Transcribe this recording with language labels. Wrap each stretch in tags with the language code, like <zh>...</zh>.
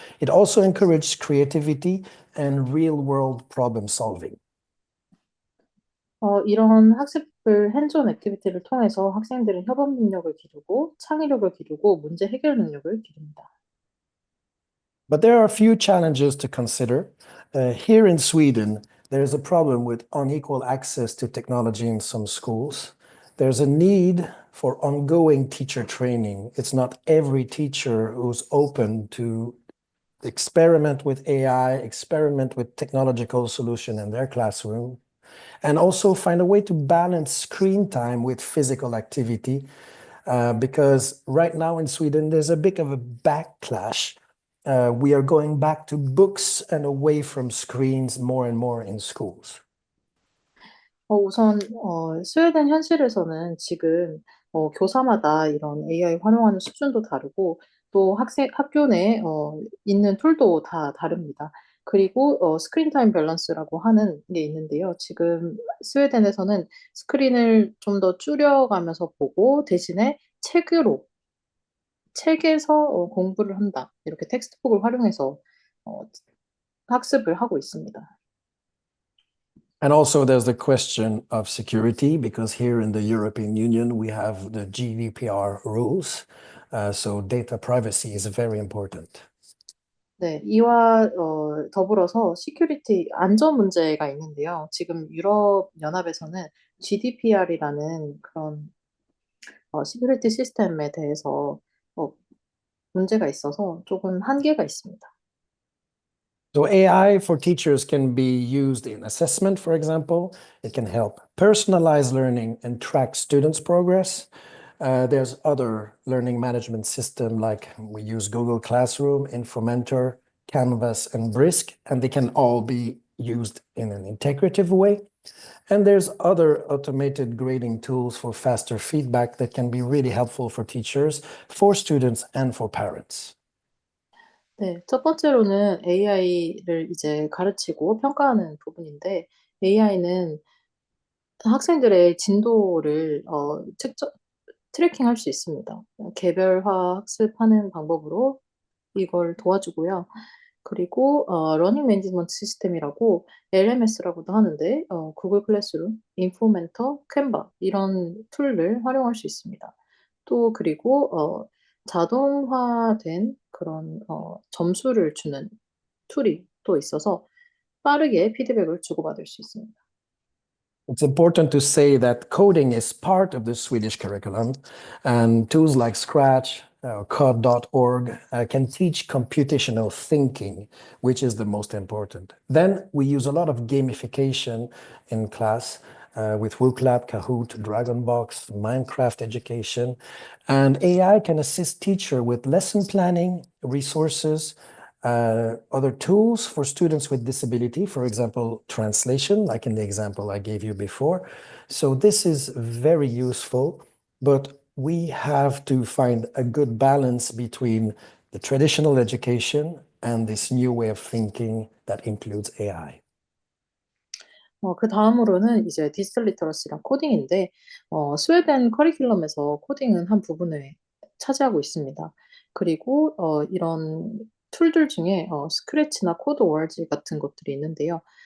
<en>It also encourages creativity and real-world problem solving.</en> <ko>이런 학습을 핸즈온 액티비티를 통해서 학생들은 협업 능력을 기르고 창의력을 기르고 문제 해결 능력을 기릅니다.</ko> <en>But there are a few challenges to consider. Here in Sweden, there's a problem with unequal access to technology in some schools. There's a need for ongoing teacher training. It's not every teacher who's open to experiment with AI, experiment with technological solution in their classroom, and also find a way to balance screen time with physical activity. Because right now in Sweden, there's a bit of a backlash. We are going back to books and away from screens more and more in schools.</en> <ko>우선 스웨덴 현실에서는 지금 교사마다 이런 AI 활용하는 수준도 다르고 또 학교 내에 있는 툴도 다 다릅니다. 그리고 스크린 타임 밸런스라고 하는 게 있는데요. 지금 스웨덴에서는 스크린을 좀 더 줄여가면서 보고 대신에 책에서 공부를 한다. 이렇게 텍스트북을 활용해서 어, 학습을 하고 있습니다.</ko> <en>And also there's the question of security, because here in the European Union, we have the GDPR rules. So data privacy is very important.</en> <ko>네, 이와 더불어서 시큐리티 안전 문제가 있는데요. 지금 유럽 연합에서는 GDPR이라는 그런 시큐리티 시스템에 대해서 문제가 있어서 조금 한계가 있습니다.</ko> <en>So AI for teachers can be used in assessment, for example. It can help personalize learning and track students' progress. There's other learning management system like we use Google Classroom, Infomentor, Canvas, and Brisk, and they can all be used in an integrative way. And there's other automated grading tools for faster feedback that can be really helpful for teachers, for students, and for parents.</en> <ko>네, 첫 번째로는 AI를 이제 가르치고 평가하는 부분인데, AI는 학생들의 진도를 트래킹할 수 있습니다. 개별화 학습하는 방법으로 이걸 도와주고요. 그리고 러닝 매니지먼트 시스템이라고 LMS라고도 하는데 구글 클래스룸, 인포멘터, 캔바 이런 툴을 활용할 수 있습니다. 또 그리고 자동화된 그런 점수를 주는 툴이 또 있어서 빠르게 피드백을 주고받을 수 있습니다.</ko> <en>It's important to say that coding is part of the Swedish curriculum, and tools like Scratch, code.org can teach computational thinking, which is the most important. Then we use a lot of gamification in class with WooClap, Kahoot, Dragonbox, Minecraft education, and AI can assist teacher with lesson planning, resources, other tools for students with disability, for example, translation, like in the example I gave you before. So this is very useful, but we have to find a good balance between the traditional education and this new way of thinking that includes AI.</en> <ko>그 다음으로는 이제 디지털 리터러시랑 코딩인데, 스웨덴 커리큘럼에서 코딩은 한 부분을 차지하고 있습니다. 그리고 이런 툴들 중에 스크래치나 코드 월즈 같은 것들이 있는데요.</ko>